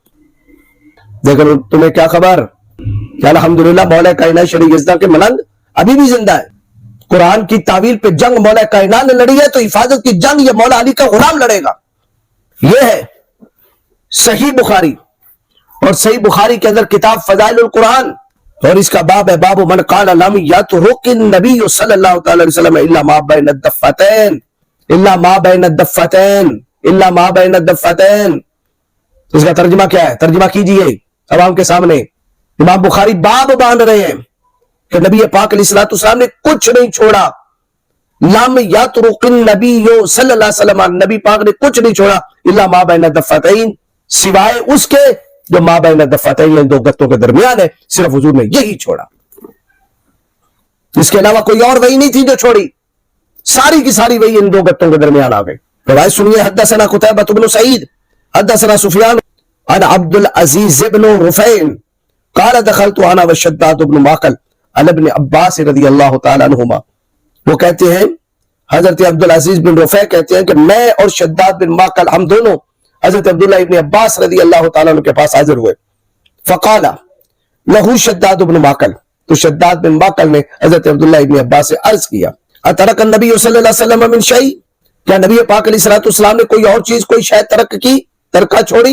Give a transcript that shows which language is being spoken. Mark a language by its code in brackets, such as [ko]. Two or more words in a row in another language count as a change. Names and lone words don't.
[ur] لیکن تمہیں کیا خبر کہ الحمدللہ مولا کائنات شر یزدہ کے ملنگ ابھی بھی زندہ ہے. قرآن کی تعویل پہ جنگ مولا کائنات نے لڑی ہے تو حفاظت کی جنگ یہ مولا علی کا غلام لڑے گا. یہ ہے صحیح بخاری, اور صحیح بخاری کے اندر کتاب فضائل القرآن, اور اس کا باب ہے [ar] باب من قال لم یترک النبی صلی اللہ تعالی علیہ وسلم الا ما بین الدفتین الا ما بین الدفتین الا ما بین الدفتین. [ur] اس کا ترجمہ کیا ہے؟ ترجمہ کیجئے عوام کے سامنے. امام بخاری باب باندھ رہے ہیں کہ نبی پاک [ar] علیہ السلام [ur] نے کچھ نہیں چھوڑا. [ar] لم یترک النبی صلی اللہ علیہ وسلم, [ur] نبی پاک نے کچھ نہیں چھوڑا [ar] الا ما بین الدفتین, [ur] سوائے اس کے جو [ar] ما بین الدفتین [ur] ان 2 گتوں کے درمیان ہے, صرف حضور نے یہی چھوڑا. اس کے علاوہ کوئی اور وحی نہیں تھی جو چھوڑی, ساری کی ساری وحی ان 2 گتوں کے درمیان آ گئی. روایت سنیے. [ar] حدثنا قتیبہ بن سعید حدثنا سفیان عن عبد العزیز بن رفیع قال دخلت انا وشداد بن معقل علی ابن عباس رضی اللہ تعالی عنہما. [ur] وہ کہتے ہیں حضرت عبد العزیز بن رفیع کہتے ہیں کہ میں اور شداد بن معقل ہم دونوں حضرت عبداللہ ابن عباس [ar] رضی اللہ تعالیٰ عنہ [ur] کے پاس حاضر ہوئے. [ar] فقال لہو شداد بن معقل, [ur] تو شداد بن معقل نے حضرت عبداللہ ابن عباس سے عرض کیا [ar] اترک النبی صلی اللہ علیہ وسلم من شیء, [ur] کیا نبی پاک [ar] علیہ السلام [ur] نے کوئی اور چیز, کوئی شاید ترک کی, ترکہ چھوڑی؟